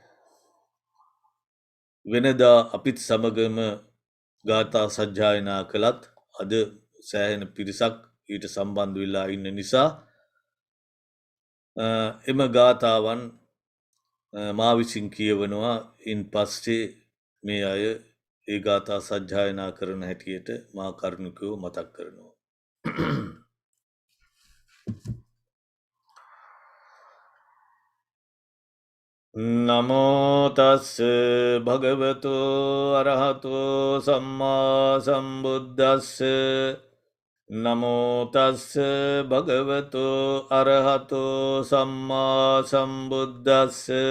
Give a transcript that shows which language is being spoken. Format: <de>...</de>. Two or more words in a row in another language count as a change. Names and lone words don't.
<si>වෙනදා අපිත් සමගම ගාථා සජ්ජායනා කළත් අද සෑහෙන පිරිසක් ඊට සම්බන්ධ වෙලා ඉන්න නිසා එම ගාථාවන් මා විසින් කියවනවා. ඉන් පස්සේ මේ අය ඒ ගාථා සජ්ජායනා කරන හැටියට මා කරුණිකව මතක් කරනවා.</si> <pi>නමෝ තස්ස භගවතු අරහතෝ සම්මා සම්බුද්දස්ස. නමෝ තස්ස භගවතු අරහතෝ සම්මා සම්බුද්දස්ස.</pi>